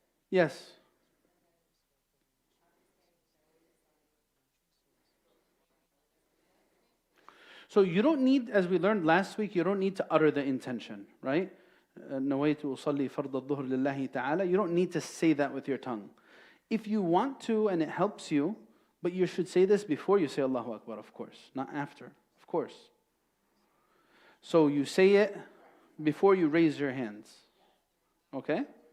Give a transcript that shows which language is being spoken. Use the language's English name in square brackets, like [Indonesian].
[English] Yes. So you don't need, as we learned last week, you don't need to utter the intention, right? [Arabic] نويت أصلي فرض الظهر لله تعالى. [English] You don't need to say that with your tongue. If you want to and it helps you, but you should say this before you say Allahu Akbar, of course, not after, of course. So you say it before you raise your hands, okay?